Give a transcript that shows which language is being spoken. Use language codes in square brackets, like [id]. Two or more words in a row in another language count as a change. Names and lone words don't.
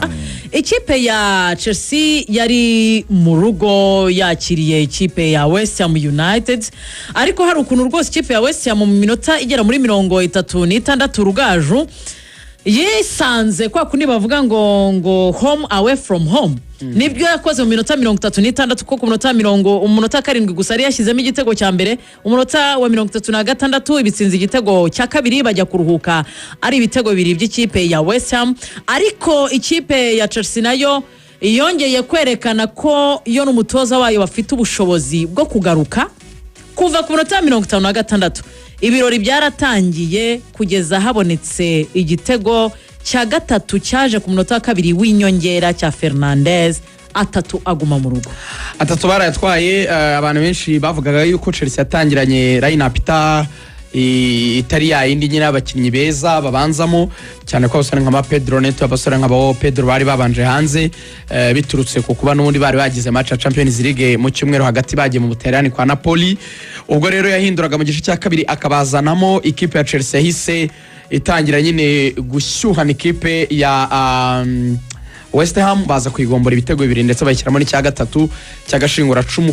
[rw] ikipe ya Chelsea yari mu rugo yakiriye ikipe ya West Ham United, ariko hari ukuntu rwose ikipe ya West Ham mu minota igera muri 36 rugaju yisanze kwa kundi bavuga ngo [en] home away from home. [rw] Nibyo yakoze mu minota 36 kuko ku umunota 7 gusa ari yashyizemo igitego cya mbere, umunota wa 36 ibitsinze igitego cya kabiri, bajya kuruhuka ari ibitego bibiri by'ikipe ya West Ham. Ariko ikipe ya Chelsea nayo yongeye kwerekana ko iyo n'umutoza wayo bafite ubushobozi bwo kugaruka kuva ku minota 56. Ibirori byaratangiye kugeza habonetse igitego cya gatatu cyaje ku munota wa kabiri w'inyongera cya Fernandes atatu aguma mu rugo. atatu barayatwaye. Abantu benshi bavugaga yuko Chelsea yatangiranye line-up itari yayindi nyine abakinnyi beza babanzamo, cyane ko abasore nka Pedro Neto, abasore nka Pedro bari babanje hanze biturutse ku kuba n'ubundi bari bagize match ya Champions League mu cyumweru hagati bagiye mu Butaliyani kwa Napoli. Ubwo rero yahinduraga mu gice cya kabiri akabazanamo ikipe ya Chelsea yahise itangira nyine gushyuhana ikipe ya West Ham, baza kuyigombora ibitego 2 ndetse bayishyiramo n'icya gatatu cy'agashingura cumu.